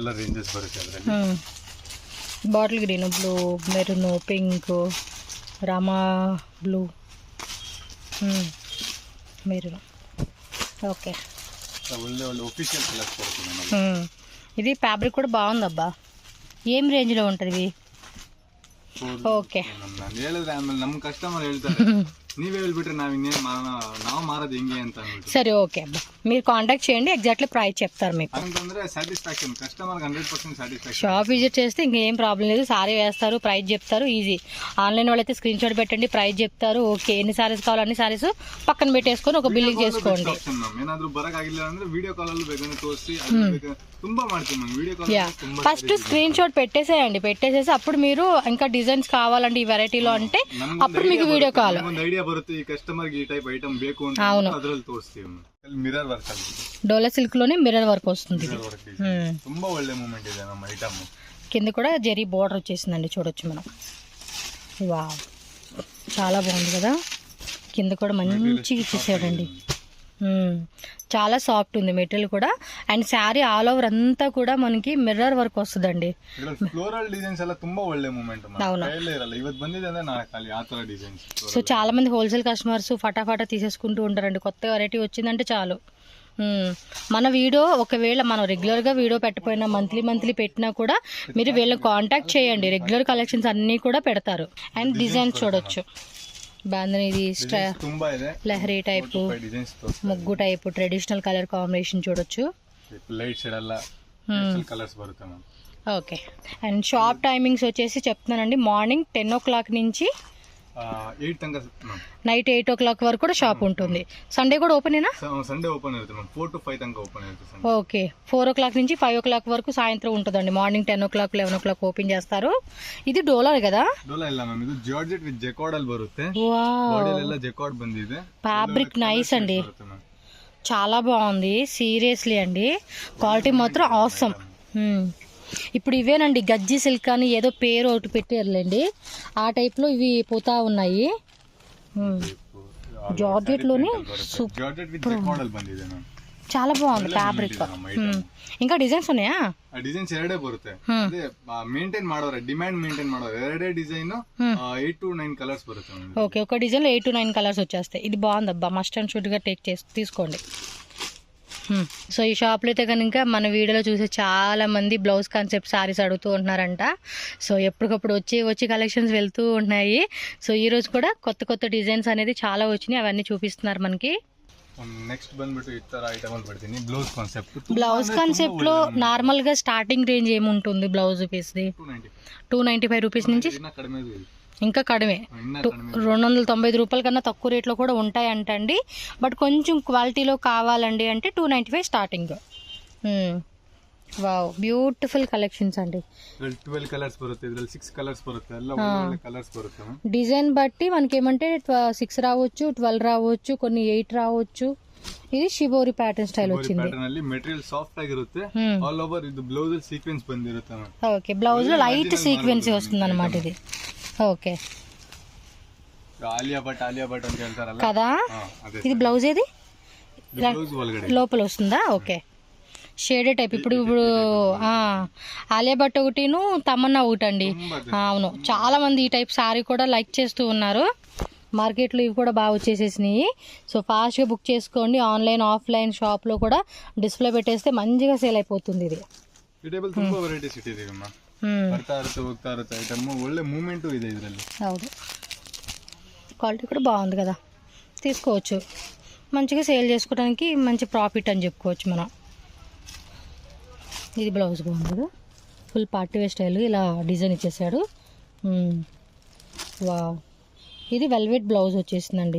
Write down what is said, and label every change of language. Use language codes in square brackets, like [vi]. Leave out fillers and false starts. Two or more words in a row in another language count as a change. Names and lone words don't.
[en] bottle green, blue, maroon, pink, rama blue, maroon. [te] ఓకే, ఇది ఫ్యాబ్రిక్ కూడా బాగుంది అబ్బా. ఏం రేంజ్ లో ఉంటది? [kn] ಓಕೆ ನಮ್ಮ ಕಸ್ಟಮರ್ ಹೇಳ್ತಾರೆ ನೀವೇ ಹೇಳ್ಬಿಟ್ರೆ ನಾವು ಮಾರೋದು ಹೆಂಗೆ ಅಂತ [te] సరే ఓకే అబ్బా, మీరు కాంటాక్ట్ చేయండి, ఎగ్జాక్ట్లీ ప్రైస్ చెప్తారు మీకు. ಅಂತಂದ್ರೆ [en] satisfaction customer 100% satisfaction. shop visit [te] చేస్తే ఇంకేం ప్రాబ్లం లేదు, సారీ వేస్తారు, ప్రైస్ చెప్తారు, ఈజీ. ఆన్లైన్ వాళ్ళైతే [en] screen shot [te] పెట్టండి, ప్రైస్ చెప్తారు. ఓకే, ఎన్ని సారీస్ కావాలో అన్ని సారీస్ పక్కన పెట్టేసుకొని ఒక బిల్లింగ్ చేసుకోండి. [kn] ಏನಾದ್ರೂ ಬರಕಾಗಿಲ್ಲ ಅಂದ್ರೆ [en] video call [kn] ಅಲ್ಲಿ ಬೇಗನೆ ತೋರಿಸಿ ತುಂಬಾ ಮಾಡ್ತೀವಿ ಮ್ಯಾಮ್. [en] video call [te] ఫస్ట్ [en] screen shot [te] పెట్టేసేసి అప్పుడు మీరు ఇంకా డిజైన్స్ కావాలంటే ఈ వెరైటీలో అంటే అప్పుడు మీకు [en] video call [kn] ಐಡಿಯಾ ಬರುತ್ತೆ. ಈ ಕಸ್ಟಮರ್ ಕಿ ಈ ಟೈಪ್ ಐಟಮ್ ಬೇಕು ಅಂತ ಅದರಲ್ಲಿ ತೋರಿಸ್ತೀವಿ. [en] mirror work [kn] ಅಲ್ಲಿ [te] డోలా సిల్క్ లోనే [en] mirror work [te] వస్తుంది. [kn] ತುಂಬಾ ಒಳ್ಳೆ ಮೂಮೆಂಟ್ ಇದೆ ನಮ್ಮ ಐಟమ్. [te] కింద కూడా జరీ బోర్డర్ వచ్చేసిందండి, చూడొచ్చు మనం. వావ్, చాలా బాగుంది కదా. కింద కూడా మంచిగా ఇచ్చేసాడండి, చాలా సాఫ్ట్ ఉంది మెటీరియల్ కూడా. అండ్ శారీ [en] all over [te] అంతా కూడా మనకి [en] mirror work [te] వస్తుందండి. [en] floral designs [kn] ಎಲ್ಲ ತುಂಬಾ ಒಳ್ಳೆ ಮೂಮೆಂಟ್. [te] అవును, [kn] ಇವತ್ತು ಬಂದಿದೆ ಅಂದ್ರೆ ನಾಳೆ ಖಾಲಿ ಆ ತರ ಡಿಸೈನ್ಸ್. [te] సో చాలా మంది [en] wholesale customers [te] ఫటాఫటా తీసేసుకుంటూ ఉంటారండి. కొత్త వెరైటీ వచ్చిందంటే చాలు. మన వీడియో ఒకవేళ మనం రెగ్యులర్గా వీడియో పెట్టకపోయినా మంత్లీ పెట్టినా కూడా మీరు వీళ్ళని కాంటాక్ట్ చేయండి, [en] regular collections [te] అన్నీ కూడా పెడతారు. అండ్ డిజైన్స్ చూడొచ్చు, బాంధనీది, లహరీ టైపు, ముగ్గు టైపు, [en] traditional colour combination [te] చూడొచ్చు. ఓకే, అండ్ [en] shop timings [te] వచ్చేసి చెప్తున్నానండి, [en] morning 10 o'clock [te] నుంచి [kn] 8 ತನಕ ಮ್ಯಾಮ್. [en] night 8 o'clock [te] వరకు కూడా షాప్ ఉంటుంది. సండే కూడా ఓపెనేనా? [kn] ಸಂಡೇ ಓಪನ್ ಇರುತ್ತೆ ಮ್ಯಾಮ್. 4 to 5 ತನಕ ಓಪನ್ ಇರುತ್ತೆ. [te] ఓకే, 4 o'clock నుంచి 5 o'clock వరకు సాయంత్రం ఉంటుందండి. [en] morning 10 o'clock 11 o'clock [te] ఓపెన్ చేస్తారు. ఇది ಡೋಲರ್ కదా? [kn] ಡೋಲಾ ಇಲ್ಲ ಮ್ಯಾಮ್, ಇದು [en] georgette with jacquard [kn] ಅಲ್ಲಿ ಬರುತ್ತೆ. [te] వావ్, [kn] ಬಾಡೀಲೆಲ್ಲ ಜೆಕಾರ್ಡ್ ಬಂದಿದೆ. [en] fabric nice [te] అండి, చాలా బాగుంది. సీరియస్లీ అండి, క్వాలిటీ మాత్రం ఆసమ్. ఇప్పుడు ఇవేనండి గజ్జి సిల్క్ అని ఏదో పేరు ఒకటి పెట్టారులేండి, ఆ టైప్లో ఇవి పోతా ఉన్నాయి. జార్జెట్లోని చాలా బాగుంది ఫ్యాబ్రిక్. ఇంకా డిజైన్స్ ఉన్నాయా? [kn] ಡಿಸೈನ್ಸ್ ಎರಡೇ ಬರುತ್ತೆ. ಅದೇ ಮೇಂಟೈನ್ ಮಾಡೋರೆ, [en] demand maintain [kn] ಮಾಡೋರೆ. ಎರಡೇ ಡಿಸೈನ್ 8 to 9 ಕಲರ್ಸ್ ಬರುತ್ತೆ. [te] ఓకే, ఒక డిజైన్ లో 8 to 9 కలర్స్ వచ్చేస్తాయి. ఇది బాగుంది అబ్బా, [en] must and should [te] గా తీసుకోండి. సో ఈ షాప్లో అయితే కనుక మన వీడియోలో చూసే చాలా మంది [en] blouse concept sarees [te] అడుగుతూ ఉంటున్నారంట. సో ఎప్పటికప్పుడు వచ్చి కలెక్షన్స్ వెళ్తూ ఉన్నాయి. సో ఈ రోజు కూడా కొత్త డిజైన్స్ అనేది చాలా వచ్చినాయి, అవన్నీ చూపిస్తున్నారు మనకి. [kn] నెక్స్ట్ ಬಂದ್ಬಿಟ್ಟು ಈ ತರ ಐಟಮ್ ಅಲ್ಲಿ ಬರ್ತೀನಿ. ಬ್ಲೌಸ್ [te] కాన్సెప్ట్ లో నార్మల్ గా [en] starting range [te] ఏముంటుంది [en] blouse piece [te] ది? 295 రూపీస్ నుంచి ఇంకా కడిమే, 295 రూపాయల కన్నా తక్కువ రేట్లో కూడా ఉంటాయి అంటండి. బట్ కొంచెం క్వాలిటీలో కావాలండి అంటే 295 స్టార్టింగ్. వావ్, [en] beautiful collections [te] అండి. [kn] 12 ಕಲರ್ಸ್ ಬರುತ್ತೆ, ಇದರಲ್ಲಿ 6 ಕಲರ್ಸ್ ಬರುತ್ತೆ. ಎಲ್ಲ ಒಳ್ಳೆ ಕಲರ್ಸ್ ಬರುತ್ತೆ. [te] డిజైన్ బట్టి మనకి ఏమంటే 6 రావచ్చు, 12 రావచ్చు, కొన్ని 8 రావచ్చు. ఇది [en] shibori pattern style [te] వచ్చింది. [kn] ಪ್ಯಾಟರ್ನ್ ಅಲ್ಲಿ [en] material soft [kn] ಆಗಿರುತ್ತೆ. [en] all over [kn] ಇದು [en] blouse sequence [kn] ಬಂದಿರುತ್ತೆ. [te] ఓకే, బ్లౌజ్ లో [en] light sequence [te] వస్తుంది అన్నమాట ఇది. ఓకే, [kn] ఆలియా భట్ ಅಂತ ಹೇಳ್ತಾರಲ್ಲ [te] కదా, ఇది బ్లౌజ్ ఏది లోపల వస్తుందా? ఓకే, [en] shaded type. [te] ఇప్పుడు ఆలియా భట్ ఒకటిను తమన్నా ఒకటి అండి. అవును, చాలా మంది ఈ టైప్ సారీ కూడా లైక్ చేస్తూ ఉన్నారు. మార్కెట్లో ఇవి కూడా బాగా వచ్చేసేసినాయి. సో ఫాస్ట్గా బుక్ చేసుకోండి. [en] online offline [te] షాప్లో కూడా డిస్ప్లే పెట్టేస్తే మంచిగా సేల్ అయిపోతుంది. ఇది [kn] ತುಂಬಾ ವೆರೈಟೀಸ್ ಇಟ್ಟಿದ್ದೀವಿ ಅಮ್ಮ. ಬರ್ತಾ ಇರುತ್ತೆ ಹೋಗ್ತಾ ಇರುತ್ತೆ ಐಟಮ್. ಒಳ್ಳೆ ಮೂವ್ಮೆಂಟ್ ಇದೆ ಇದರಲ್ಲಿ. ಹೌದು, [te] క్వాలిటీ కూడా బాగుంది కదా, తీసుకోవచ్చు. మంచిగా సేల్ చేసుకోవడానికి మంచి ప్రాఫిట్ అని చెప్పుకోవచ్చు మనం. ఇది బ్లౌజ్ బాగుంది కదా, [en] full party wear style [te] ఇలా డిజైన్ ఇచ్చేసాడు. వావ్, ఇది [en] velvet blouse [te] వచ్చేసిందండి.